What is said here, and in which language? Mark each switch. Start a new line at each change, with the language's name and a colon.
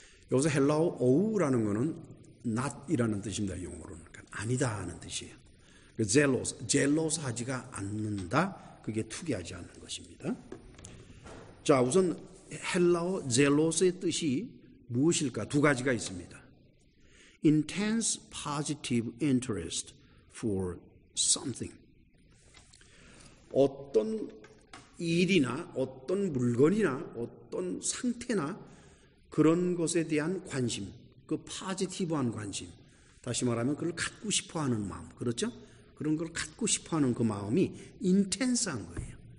Korean: 여기서 헬라어 ou라는 거는 not이라는 뜻입니다. 영어로는. 그러니까 아니다 하는 뜻이에요. jealous 하지가 않는다. 그게 투기하지 않는 것입니다. 자, 우선 헬라어 zealous의 뜻이 무엇일까? 두 가지가 있습니다.
English: intense positive interest for something.
Korean: 어떤 일이나 어떤 물건이나 어떤 상태나 그런 것에 대한 관심, 그 포지티브한 관심, 다시 말하면 그걸 갖고 싶어하는 마음, 그렇죠? 그런 걸 갖고 싶어하는 그 마음이 인텐스한 거예요.